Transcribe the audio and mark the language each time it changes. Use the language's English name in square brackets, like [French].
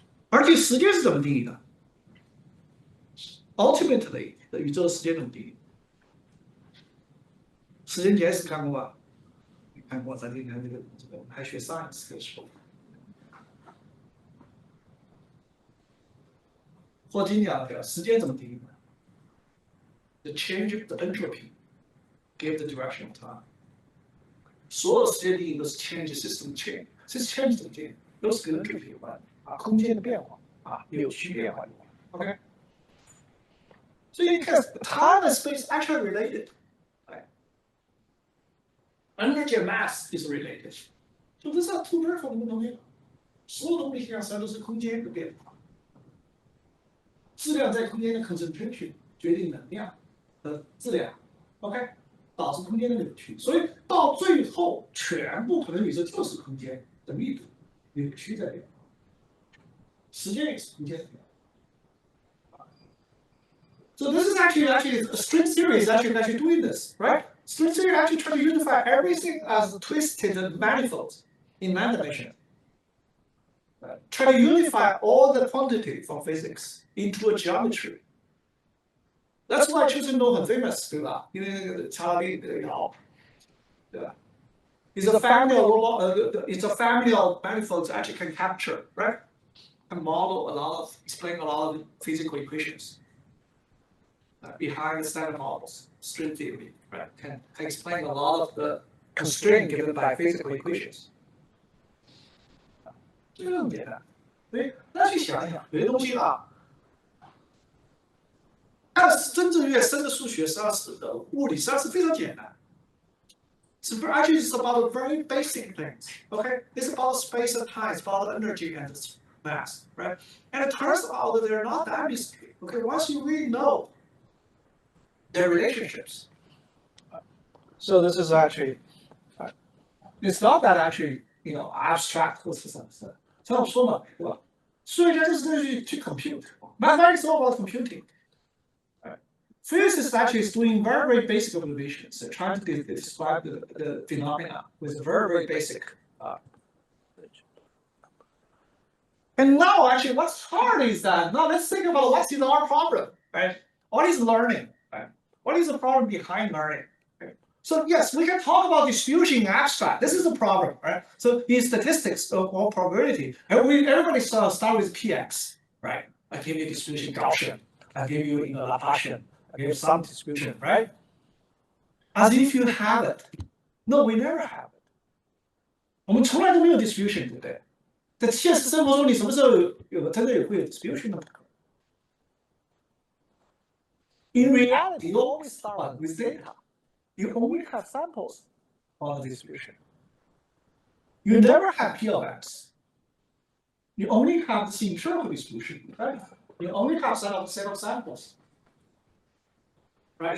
[Chinese] 而且时间是怎么定义的 ？Ultimately 的宇宙时间怎么定义？时间简史看过吧？你看过，咱看这个我们还学 science 的时候。霍金讲的时间怎么定义的 [English] ？The change of the entropy give the direction of time。 [Chinese] 所有时间定义都是 change system change， 这是 change 怎么定义？都是跟 entropy 有关啊，空间的变化啊，扭曲变化有关。 [English] OK。 [Chinese] 所以你看 [English] time and space actually related。Energy and mass is related。 [Chinese] 就这是 [English] two different [Chinese] 东西，所有东西实际上都是空间的变化。质量在空间的 concentration 决定能量的质量 ，OK， 导致空间的扭曲，所以到最后全部可能宇宙就是空间的密度扭曲在变化，时间也是空间的变化。 [English] So this is actually string theory is actually doing this, right? String theory actually try to unify everything as twisted manifolds in man dimension. try to unify all the quantity from physics into a geometry. That's why choosing node 很 famous， 对吧？ [Chinese] 因为那个查理这个爻，对吧？ [English] It's a family of it's a family of manifolds that actually can capture, right? And model a lot of, explain a lot of physical equations behind the standard models, string theory, right? Can explain a lot of the constraint given by physical equations. [Chinese] 这个很简单，所以大家去想一想，有些东西啊，但是真正越深的数学，实际上是物理，实际上是非常简单。 [English] Actually, it's about very basic things. Okay, it's about space and time. It's about energy and mass, right? And it turns out that they're not that mystery. Okay, once you really know their relationships. So this is actually, it's not that actually, abstract 或是什么的。 [Chinese] 像我说嘛，对吧？数学家就是去 compute. [English] Mathematics is all about computing. Physicists actually is doing very, very basic observations. They're trying to describe the phenomena with very, very basic. And now, actually, what's hard is that now let's think about what's in our problem, right? What is learning? Right? What is the problem behind learning? Right? So yes, we can talk about distribution in abstract. This is the problem, right? So in statistics or probability, everybody start with px, right? I give you distribution Gaussian. I give you Laplacian. I give you some distribution, right? As if you have it. No, we never have it. [Chinese] 我们从来都没有 distribution， 对不对？在现实生活中，你什么时候真的会有 distribution 呢？ [English] In reality, you always start with data. You only have samples on the distribution. You never have P of X. You only have the empirical distribution, right? You only have set of samples. Right?